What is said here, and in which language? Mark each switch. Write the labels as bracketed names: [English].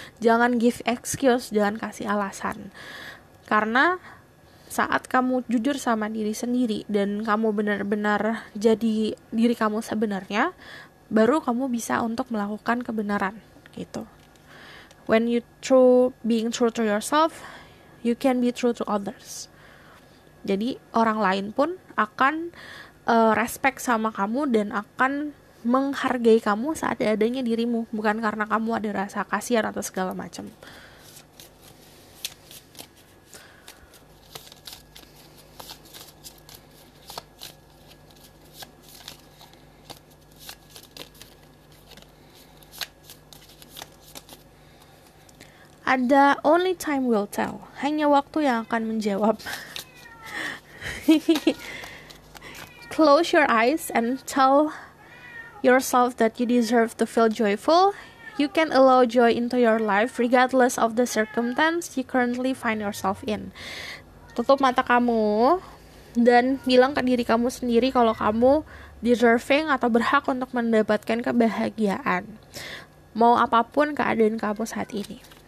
[Indonesian] Jangan [English] give excuse, [Indonesian] jangan kasih alasan. Karena saat kamu jujur sama diri sendiri dan kamu benar-benar jadi diri kamu sebenarnya, baru kamu bisa untuk melakukan kebenaran gitu. [English] When you being true to yourself, you can be true to others. [Indonesian] Jadi orang lain pun akan respect sama kamu dan akan menghargai kamu saat adanya dirimu, bukan karena kamu ada rasa kasihan atau segala macam. Ada [English] only time will tell. [Indonesian] Hanya waktu yang akan menjawab. [English] Close your eyes and tell yourself that you deserve to feel joyful. You can allow joy into your life regardless of the circumstance you currently find yourself in. [Indonesian] Tutup mata kamu dan bilang ke diri kamu sendiri kalau kamu deserving atau berhak untuk mendapatkan kebahagiaan. Mau apapun keadaan kamu saat ini.